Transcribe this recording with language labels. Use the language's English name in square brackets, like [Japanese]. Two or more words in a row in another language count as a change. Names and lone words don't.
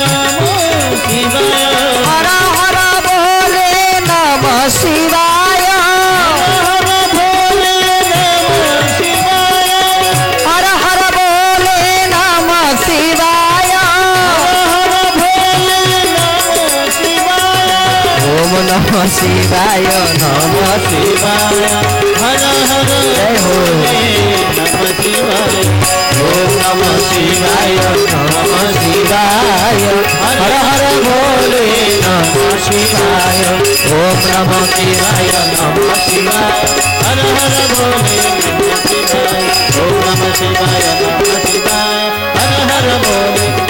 [Hindi] हर हर बोले [Sanskrit] नमः शिवाय [Hindi] हर भोले [Sanskrit] नमः शिवाय [Hindi] हर हर बोले [Sanskrit] नमः शिवाय [Hindi] हर भोले [Sanskrit] नमः शिवाय ओम नमः शिवाय [Hindi] हर हर जय हो [Sanskrit] नमः शिवाय ओम नमः शिवाय [Hindi] हर हर बोले [Sanskrit] नमः शिवाय ओम नमः शिवाय [Hindi] हर हर भोले [Sanskrit] नमः शिवाय ओम नमः शिवाय [Hindi] हर हर भोले